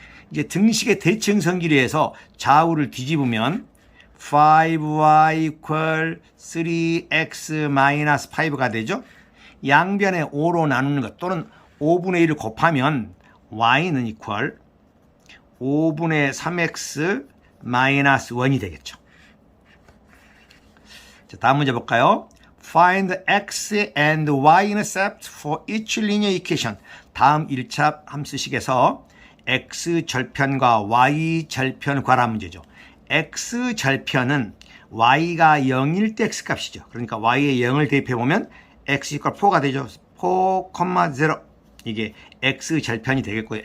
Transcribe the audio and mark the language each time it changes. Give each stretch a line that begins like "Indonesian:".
Korean: 이제 등식의 대칭성기류에서 좌우를 뒤집으면 5y equal 3x 마이너스 5가 되죠. 양변에 5로 나누는 것 또는 5분의 1을 곱하면 y는 equal 5분의 3x 마이너스 1이 되겠죠. 자, 다음 문제 볼까요?
English: Find x and y intercept for each linear equation.
Korean: 다음 1차 함수식에서 x 절편과 y 절편 관한 문제죠. x 절편은 y가 0일 때 x 값이죠. 그러니까 y에 0을 대입해보면 x equal 4가 되죠. 4, 0 이게 x 절편이 되겠고요.